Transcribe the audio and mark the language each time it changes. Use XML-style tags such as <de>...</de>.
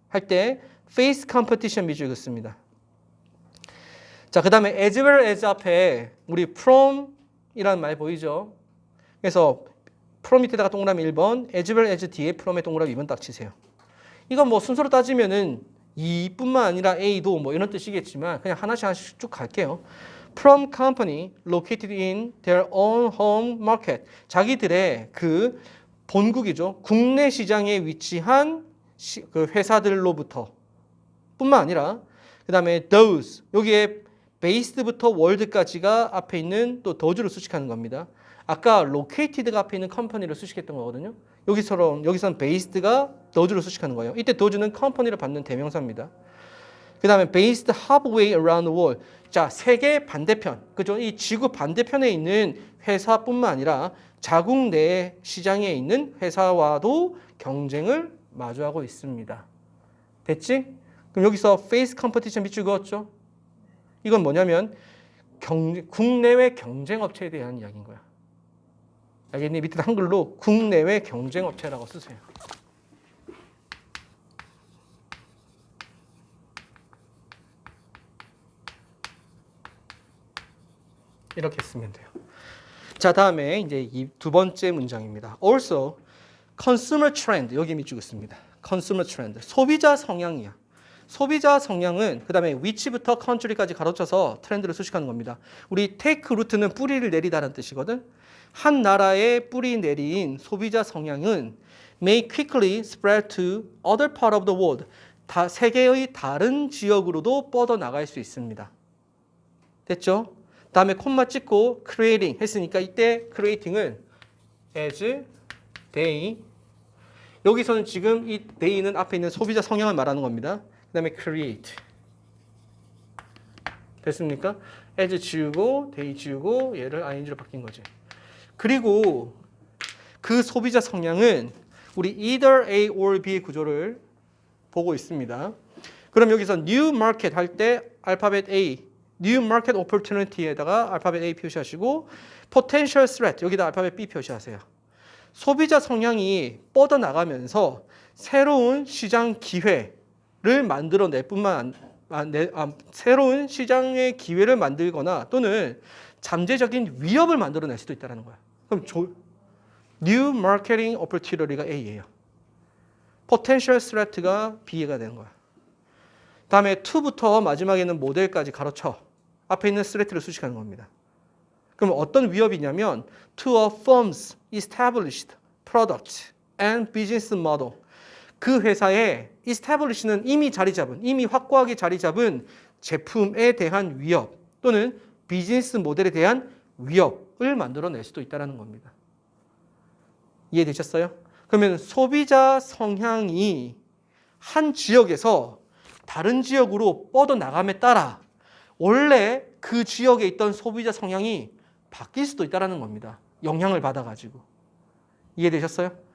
<ko>할 때 face competition 밑줄 긋습니다. 자, 그 다음에 as well as 앞에 우리 from 이라는 말 보이죠? 그래서 from 밑에다가 동그라미 1번, as well as 뒤에 from에 동그라미 2번 딱 치세요. 이건 뭐 순서로 따지면은 이뿐만 아니라 A도 뭐 이런 뜻이겠지만 그냥 하나씩 쭉 갈게요.</ko> <en>From company located in their own home market.</en> <ko>자기들의 그 본국이죠. 국내 시장에 위치한 그 회사들로부터 뿐만 아니라 그 다음에 those 여기에 based부터 world까지가 앞에 있는 또 더주를 수식하는 겁니다. 아까 located가 앞에 있는 컴퍼니를 수식했던 거거든요. 여기서는 based가 does를 수식하는 거예요. 이때 does는 컴퍼니를 받는 대명사입니다.</ko> <en>그 다음에 based halfway around the world.</en> <ko>자, 세계 반대편, 그죠? 이 지구 반대편에 있는 회사뿐만 아니라 자국 내 시장에 있는 회사와도 경쟁을 마주하고 있습니다. 됐지? 그럼 여기서 face competition 밑줄 그었죠? 이건 뭐냐면 국내외 경쟁업체에 대한 이야기인 거야. 알겠니? 밑에 한글로 국내외 경쟁업체라고 쓰세요. 이렇게 쓰면 돼요. 자, 다음에 이제 이 두 번째 문장입니다. Also, consumer trend 여기 밑줄 긋습니다. consumer trend 소비자 성향이야. 소비자 성향은 그 다음에 which부터 country까지 가로쳐서 트렌드를 수식하는 겁니다. 우리 take root는 뿌리를 내리다라는 뜻이거든. 한 나라의 뿌리 내린 소비자 성향은</ko> <en>may quickly spread to other part of the world.</en> <ko>세계의 다른 지역으로도 뻗어나갈 수 있습니다. 됐죠? 다음에 콤마 찍고 creating 했으니까 이때 creating은 as they 여기서는 지금 이 they는 앞에 있는 소비자 성향을 말하는 겁니다. 그 다음에 create 됐습니까? as 지우고 they 지우고 얘를 ing로 바뀐 거지. 그리고 그 소비자 성향은 우리 either A or B의 구조를 보고 있습니다. 그럼 여기서 new market 할 때 알파벳 A New Market Opportunity에다가 알파벳 A 표시하시고 Potential Threat 여기다 알파벳 B 표시하세요. 소비자 성향이 뻗어나가면서 새로운 시장 기회를 만들어낼 뿐만 새로운 시장의 기회를 만들거나 또는 잠재적인 위협을 만들어낼 수도 있다는 거야. 그럼 New Marketing Opportunity가 A예요. Potential Threat가 B가 되는 거야. 다음에 to부터 마지막에는 모델까지 가로쳐 앞에 있는 threat를 수식하는 겁니다. 그럼 어떤 위협이냐면</ko> <en>to a firm's established product and business model.</en> <ko>그 회사의 establish는 이미 확고하게 자리 잡은 제품에 대한 위협 또는 비즈니스 모델에 대한 위협을 만들어낼 수도 있다는 겁니다. 이해되셨어요? 그러면 소비자 성향이 한 지역에서 다른 지역으로 뻗어나감에 따라 원래 그 지역에 있던 소비자 성향이 바뀔 수도 있다는 겁니다. 영향을 받아가지고. 이해되셨어요?</ko>